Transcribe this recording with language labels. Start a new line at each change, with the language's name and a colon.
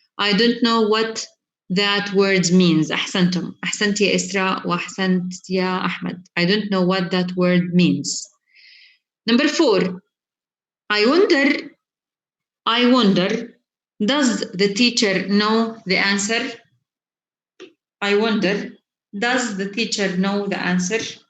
English: I don't know what that word means.
Arabic: أحسنتم. أحسنت يا إسراء وأحسنت يا أحمد.
English: I don't know what that word means. Number 4. I wonder, does the teacher know the answer? I wonder, does the teacher know the answer?